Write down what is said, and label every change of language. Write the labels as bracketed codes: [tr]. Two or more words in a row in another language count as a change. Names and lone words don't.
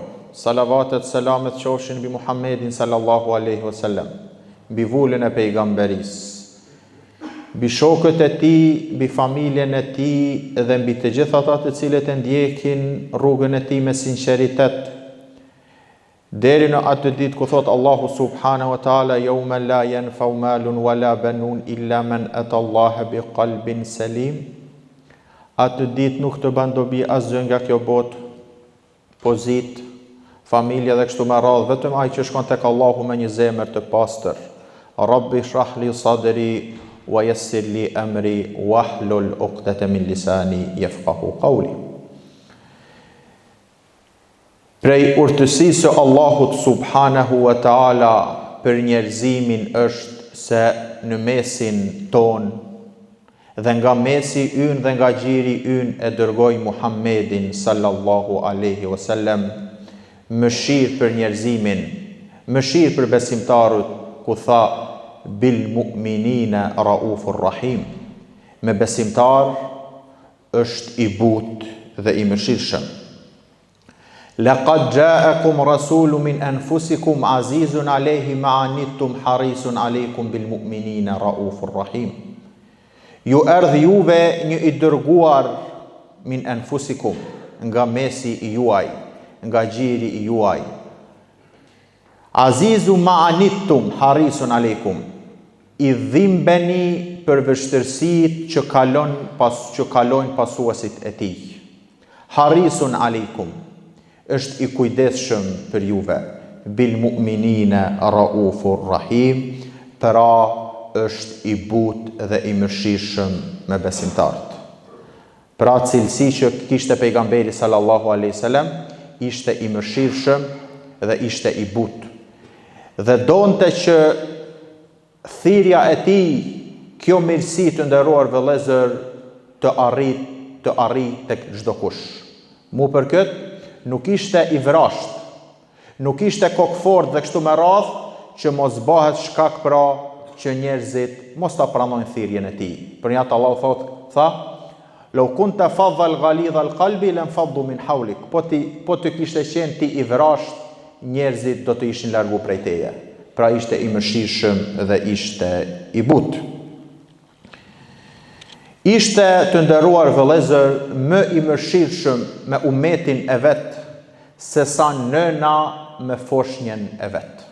[sq] Salavatet, selamet qofshin mbi Muhammedin [ar] صلى الله عليه وسلم, [sq] mbi vullën e pejgamberisë, mbi shokët e tij, mbi familjen e tij dhe mbi të gjithë ata të cilët e ndjekin rrugën e tij me sinqeritet, deri në atë ditë ku thot Allahu [ar] سبحانه وتعالى يوم لا ينفع مال ولا بنون إلا من أتى الله بقلب سليم. [sq] Atë ditë nuk të bën dobi asgjë nga kjo botë, pozit, familja dhe kështu me radhë, vetëm ai që shkon tek Allahu me një zemër të pastër. [ar] رب اشرح لي صدري ويسر لي أمري واحلل عقدة من لساني يفقهوا قولي. [sq] Prej urtësisë së Allahut [ar] سبحانه وتعالى [sq] për njerëzimin është se në mesin ton dhe nga mesi ynë dhe nga gjiri ynë e dërgoi Muhammedin [ar] صلى الله عليه وسلم [sq] mëshirë për njerëzimin, mëshirë për besimtarët, ku tha [ar] بالمؤمنين رؤوف رحيم. [sq] Me besimtar është i butë dhe i mëshirshëm. [ar] لقد جاءكم رسول من أنفسكم عزيز عليه ما عنتم حريص عليكم بالمؤمنين رؤوف رحيم. [sq] Ju erdhi juve një i dërguar [ar] من أنفسكم, [sq] nga mesi i juaj, nga gjiri i juaj. [ar] عزيز ما عنتم حريص عليكم. [sq] I dhimbeni për vështirësitë që kalojnë pasuesit e tij. [ar] حريص عليكم, [sq] është i kujdesshëm për juve, [ar] بالمؤمنين رؤوف رحيم, [sq] pra është i butë dhe i mëshirshëm me besimtarët. Pra cilësi që kishte pejgamberi [ar] صلى الله عليه وسلم, [sq] ishte i mëshirshëm dhe ishte i butë. Dhe donte që thirrja e tij, kjo mirësi të nderuar vëllezër, të arrit tek çdo kush. Mu për këtë nuk ishte i vrasht, nuk ishte kokfort dhe kështu me radhë që mos bëhet shkak pra që njerëzit mos ta pranojnë thirrjen e tij. Për një atë Allah tha, [ar] "لو كنت فظا غليظ القلب لانفضوا من حولك." [sq] Po të kishte qenë ti i vrasht, njerëzit do të ishin largu prej teje. Pra ishte i mëshirshëm dhe ishte i butë. Ishte të nderuar vëllezër më i mëshirshëm me umetin e vet se sa nëna me foshnjën e vet.